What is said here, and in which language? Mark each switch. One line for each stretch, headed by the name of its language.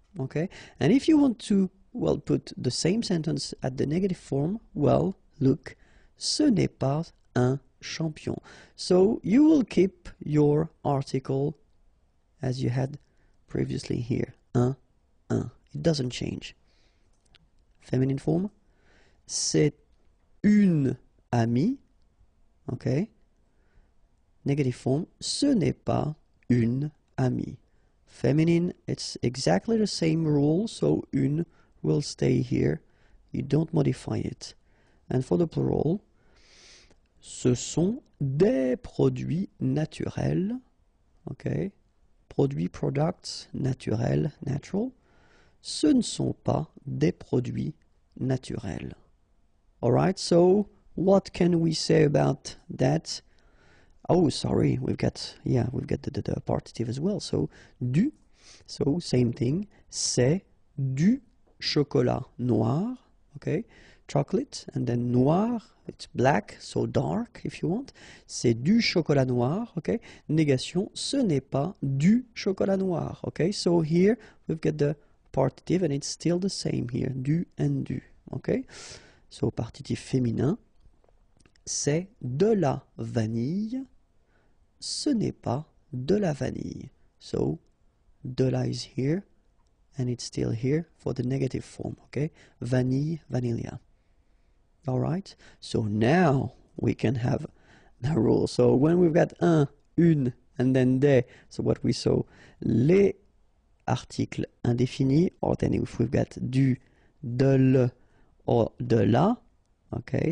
English: Okay, and if you want to, well, put the same sentence at the negative form, well, look,
French: ce n'est pas un champion.
English: So you will keep your article as you had previously here, un. It doesn't change. Feminine form,
French: c'est une amie. Okay.
English: Negative form,
French: ce n'est pas une amie.
English: Feminine, it's exactly the same rule, so une will stay here. You don't modify it. And for the plural,
French: ce sont des produits naturels. Okay. Produits, products, naturels, natural. Ce ne sont pas des produits naturels.
English: All right, so what can we say about that? Oh, sorry, we've got the partitive as well. So, du, so same thing,
French: c'est du chocolat noir,
English: okay? Chocolate, and then noir, it's black, so dark if you want.
French: C'est du chocolat noir, okay? Négation, ce n'est pas du chocolat noir, okay?
English: So here we've got the partitive and it's still the same here, du and du, okay?
French: So partitif féminin, c'est de la vanille. Ce n'est pas de la vanille.
English: So, de la is here, and it's still here for the negative form, okay? Vanille, vanilla. All right? So now we can have the rule. So when we've got un, une, and then des, so what we saw,
French: les articles indéfinis,
English: or then if we've got du, de le, or de la, okay?